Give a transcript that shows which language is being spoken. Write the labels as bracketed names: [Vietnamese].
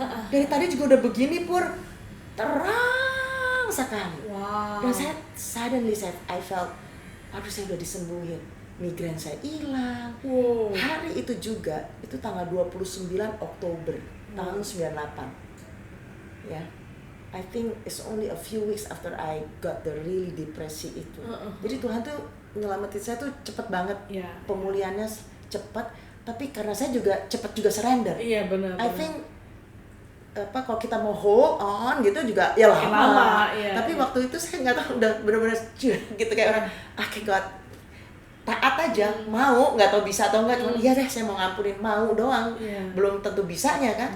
[Indonesian] Dari tadi juga udah begini Pur, terang sekali. Dan saya [English] suddenly I felt, [Indonesian] aduh saya udah disembuhin. Migrain saya hilang. Hari itu juga, itu tanggal 29 Oktober tahun 98. Ya. [English] I think it's only a few weeks after I got the really [Indonesian] depresi itu. Jadi Tuhan tuh nyelamatin saya tuh cepet banget. Pemulihannya cepet, tapi karena saya juga cepet juga surrender. Iya benar. [English] I think [Indonesian] kalau kita mau [English] hold on [Indonesian] gitu juga ya lama. Tapi waktu itu saya nggak tahu, udah benar-benar gitu kayak orang, [English] okay God, [Indonesian] taat aja, mau, nggak tahu bisa atau enggak, cuma iya deh saya mau ngampunin, mau doang, belum tentu bisanya kan.